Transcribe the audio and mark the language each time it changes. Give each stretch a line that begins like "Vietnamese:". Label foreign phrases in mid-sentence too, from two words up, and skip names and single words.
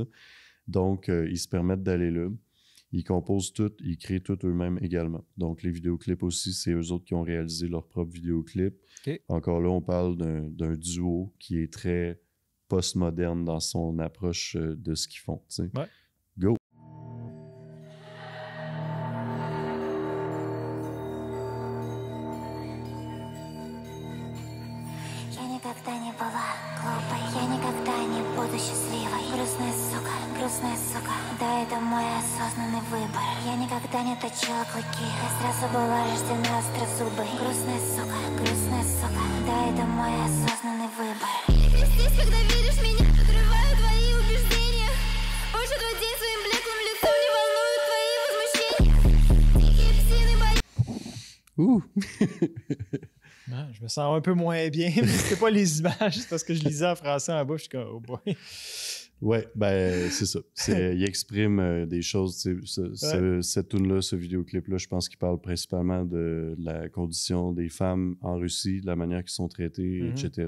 French: Donc, ils se permettent d'aller là. Ils composent tout, ils créent tout eux-mêmes également. Donc, les vidéoclips aussi, c'est eux autres qui ont réalisé leurs propres vidéoclips. OK. Encore là, on parle d'un duo qui est très postmoderne dans son approche de ce qu'ils font. T'sais. Ouais. Go!
Russian: Я никогда не была глупой, я никогда не буду счастливой. Грустная сука, да, это мой осознанный выбор. Я никогда не точила клыки, я сразу была рождена острозубой. Грустная сука, да, это мой осознанный выбор. Здесь, когда видишь меня, подрываю твои убеждения. Больше твой день своим блеклым лицом не волнуют твои возмущения. Дикие псины боятся. Ouh!
French: Non, je me sens un peu moins bien, mais c'était pas les images, c'est parce que je lisais en français en bas, je suis comme,
English: oh boy.
French: Ouais, ben c'est ça. Il exprime des choses. Cette tune-là, ce vidéoclip-là, je pense qu'il parle principalement de la condition des femmes en Russie, de la manière qu'ils sont traitées, etc.